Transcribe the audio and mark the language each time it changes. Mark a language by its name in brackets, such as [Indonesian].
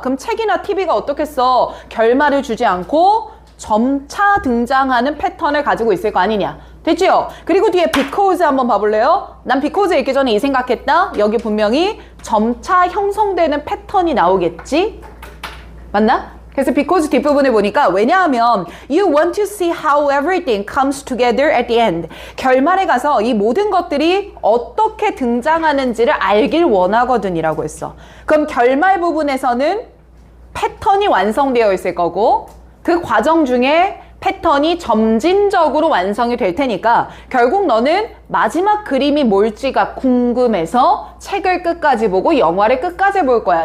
[Korean] 그럼 책이나 TV가 어떻겠어? 결말을 주지 않고 점차 등장하는 패턴을 가지고 있을 거 아니냐. 됐지요? 그리고 뒤에 because 한번 봐볼래요? 난 because 읽기 전에 이 생각했다. 여기 분명히 점차 형성되는 패턴이 나오겠지? 맞나? 그래서 because 뒷부분을 보니까 왜냐하면 [English] you want to see how everything comes together at the end. [Korean] 결말에 가서 이 모든 것들이 어떻게 등장하는지를 알길 원하거든 이라고 했어. 그럼 결말 부분에서는 패턴이 완성되어 있을 거고 그 과정 중에 패턴이 점진적으로 완성이 될 테니까 결국 너는 마지막 그림이 뭘지가 궁금해서 책을 끝까지 보고 영화를 끝까지 볼 거야.